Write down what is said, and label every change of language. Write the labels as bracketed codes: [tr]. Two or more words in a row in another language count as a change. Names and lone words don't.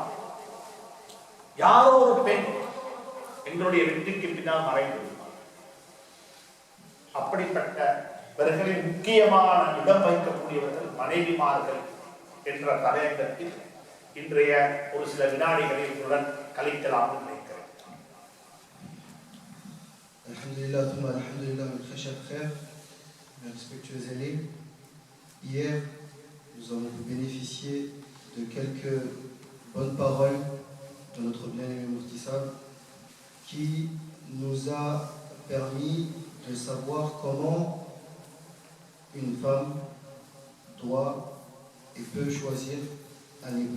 [ta] யாரோ ஒரு பெண் எங்களுடைய வெற்றிக்கு பின்னால் மறைந்து அப்படிப்பட்டவர்களின் முக்கியமான இடம் வைக்கக்கூடியவர்கள் மனைவிமார்கள் என்ற தலையங்கத்தில் இன்றைய ஒரு சில வினாடிகளை உடன் கழிக்கலாம் என்று நினைக்கிறேன். [ar] الحمد لله، الحمد لله, [fr] mes très chers frères, mes respectueux aînés. Hier, nous avons pu bénéficier de quelques bonnes paroles de notre bien-aimé Mufti Sab qui nous a permis de savoir comment une femme doit et peut choisir un époux.